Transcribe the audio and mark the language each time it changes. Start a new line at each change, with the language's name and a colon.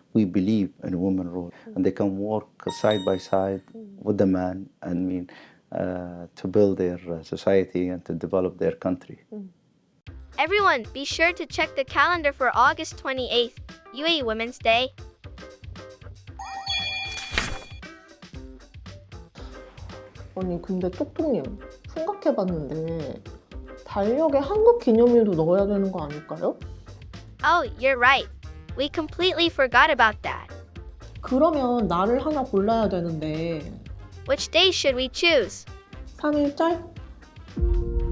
English: We believe in a woman role, and they can work side by side with the man, to build their society and to develop their country. Everyone, be sure to check the calendar for August 28th, UAE Women's Day.
Korean: 아니 근데 똑똑님 생각해봤는데 달력에 한국 기념일도 넣어야 되는 거 아닐까요?
English: Oh, you're right. We completely forgot about that.
Korean: 그러면 날을 하나 골라야 되는데
English: Which day should we choose?
Korean: 3일절?